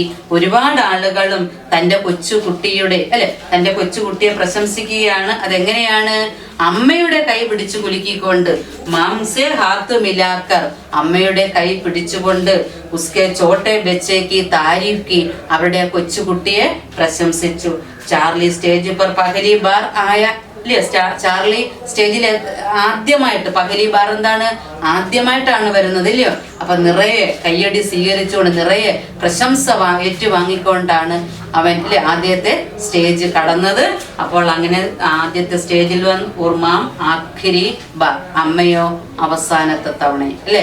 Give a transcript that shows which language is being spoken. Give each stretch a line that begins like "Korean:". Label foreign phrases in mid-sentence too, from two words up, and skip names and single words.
Malayalam: ഒരുപാട് ആളുകളും തൻ്റെ കൊച്ചുകുട്ടിയുടെ തൻ്റെ കൊച്ചുകുട്ടിയെ പ്രശംസിക്കുകയാണ്. അതെങ്ങനെയാണ്, അമ്മയുടെ കൈ പിടിച്ചു കുലുക്കിക്കൊണ്ട്,
Hindi: माँ से हाथ मिलाकर
Malayalam: അമ്മയുടെ കൈ പിടിച്ചുകൊണ്ട്,
Hindi: उसके छोटे बच्चे की तारीफ़
Malayalam: അവരുടെ കൊച്ചുകുട്ടിയെ പ്രശംസിച്ചു.
Hindi: ചാർലി സ്റ്റേജ് पर पहली बार आया.
Malayalam: ചാർലി സ്റ്റേജിൽ ആദ്യമായിട്ട്,
Hindi: पहली बार
Malayalam: എന്താണ്, ആദ്യമായിട്ടാണ് വരുന്നത് ഇല്ലയോ. അപ്പൊ നിറയെ കയ്യടി സ്വീകരിച്ചുകൊണ്ട്, നിറയെ പ്രശംസ ഏറ്റുവാങ്ങിക്കൊണ്ടാണ് അവൻ ആദ്യത്തെ സ്റ്റേജ് കടന്നത്. അപ്പോൾ അങ്ങനെ ആദ്യത്തെ സ്റ്റേജിൽ വന്ന്
Hindi: और माँ आखिरी बार,
Malayalam: അമ്മയോ അവസാനത്തെ തവണ അല്ലെ.